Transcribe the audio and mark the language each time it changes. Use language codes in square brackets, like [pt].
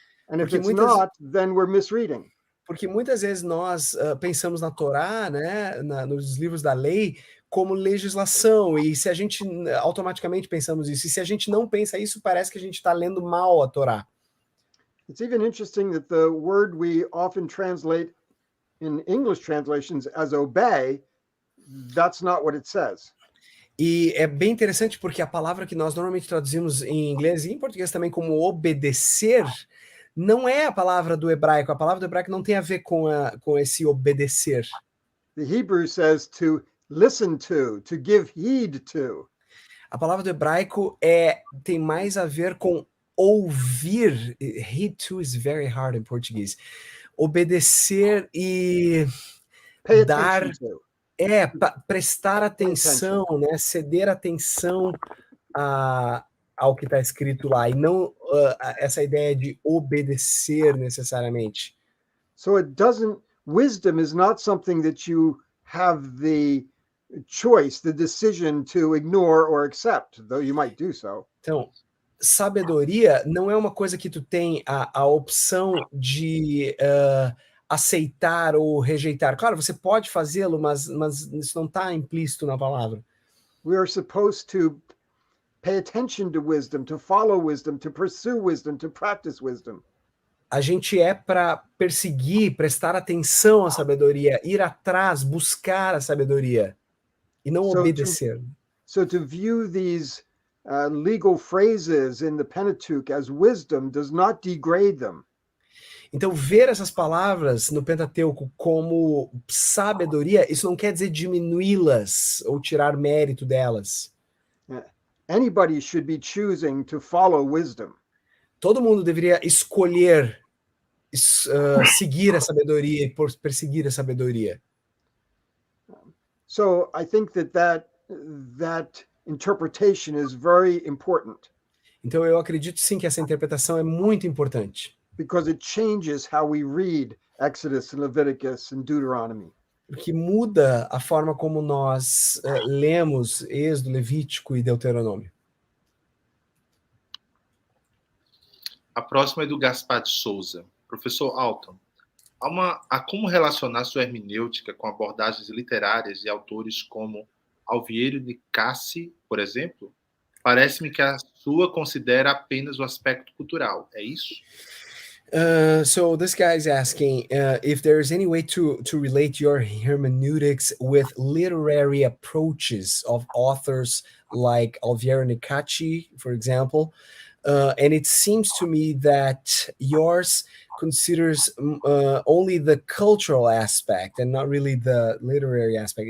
[en] And if it's not, then we're misreading. [pt] Porque muitas vezes nós pensamos na Torá, né, nos livros da lei, como legislação, e se a gente automaticamente pensamos isso, e se a gente não pensa isso, parece que a gente está lendo mal a Torá. [en] It's even interesting that the word we often translate in English translations as obey, that's not what it says. [pt] E é bem interessante porque a palavra que nós normalmente traduzimos em inglês e em português também como obedecer, não é a palavra do hebraico. A palavra do hebraico não tem a ver com esse obedecer. [en] The Hebrew says to listen to give heed to. [pt] A palavra do hebraico tem mais a ver com ouvir. [en] Heed to is very hard in português. [pt] Obedecer e dar... prestar atenção, né? Ceder atenção ao que está escrito lá, e não essa ideia de obedecer necessariamente. [en] So wisdom is not something that you have the choice, the decision to ignore or accept, though you might do so. [pt] Então, sabedoria não é uma coisa que tu tem a opção de aceitar ou rejeitar. Claro, você pode fazê-lo, mas isso não está implícito na palavra. [en] We are supposed to pay attention to wisdom, to follow wisdom, to pursue wisdom, to practice wisdom. [pt] A gente para perseguir, prestar atenção à sabedoria, ir atrás, buscar a sabedoria, e não obedecer. [en] So to view these legal phrases in the Pentateuch as wisdom does not degrade them. [pt] Então, ver essas palavras no Pentateuco como sabedoria, isso não quer dizer diminuí-las ou tirar mérito delas. [en] Anybody should be choosing to follow wisdom. [pt] Todo mundo deveria escolher seguir a sabedoria e perseguir a sabedoria. [en] So I think that interpretation is very important [pt] Então eu acredito sim que essa interpretação é muito importante, [en] because it changes how we read Exodus and Leviticus and Deuteronomy. [pt] porque muda a forma como nós lemos Êxodo, Levítico e Deuteronômio. A próxima é do Gaspar de Souza. Professor Alton, há como relacionar sua hermenêutica com abordagens literárias de autores como Alviero de Cassi, por exemplo? Parece-me que a sua considera apenas o aspecto cultural. É isso? [en] So this guy is asking if there's any way to relate your hermeneutics with literary approaches of authors like Alviero Nicacci, for example. And it seems to me that yours considers only the cultural aspect and not really the literary aspect.